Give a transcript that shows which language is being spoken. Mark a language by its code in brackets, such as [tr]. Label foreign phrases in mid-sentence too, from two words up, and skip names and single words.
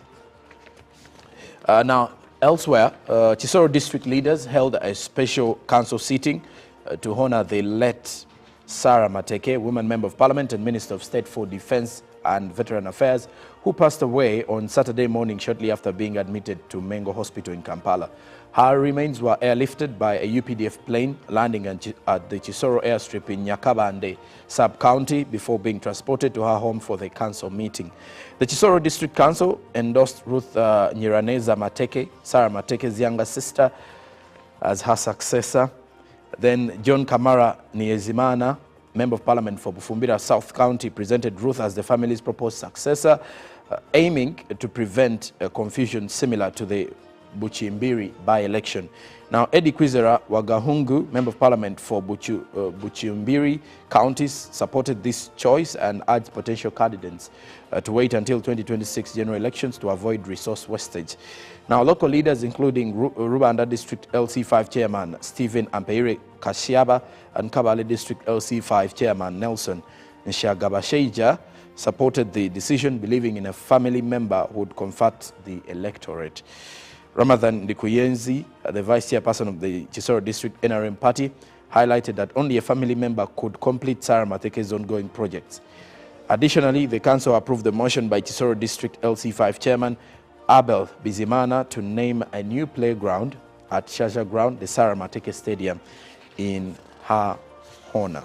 [en] Now, elsewhere, Chisoro district leaders held a special council sitting to honor the late Sarah Mateke, woman member of parliament and Minister of State for Defense and Veteran Affairs, who passed away on Saturday morning shortly after being admitted to Mengo Hospital in Kampala. Her remains were airlifted by a UPDF plane landing at the Chisoro airstrip in Nyakabande sub-county before being transported to her home for the council meeting. The Chisoro District Council endorsed Ruth Nyiraneza Mateke, Sarah Mateke's younger sister, as her successor. Then John Kamara Niezimana, Member of Parliament for Bufumbira South County, presented Ruth as the family's proposed successor, aiming to prevent confusion similar to the Buchimbiri by-election. Now, Eddie Kwizera Wagahungu, Member of Parliament for Buchimbiri counties, supported this choice and urged potential candidates to wait until 2026 general elections to avoid resource wastage. Now, local leaders, including Rubanda District LC5 Chairman Stephen Ampeire Kashiaba and Kabale District LC5 Chairman Nelson Nshagabasheija, supported the decision, believing in a family member who would convert the electorate. Ramadhan Ndikuyenzi, the vice chairperson of the Chisoro District NRM party, highlighted that only a family member could complete Sarah Mateke's ongoing projects. Additionally, the council approved the motion by Chisoro District LC5 Chairman Abel Bizimana to name a new playground at Shaja Ground, the Sarah Mateke Stadium, in her honor.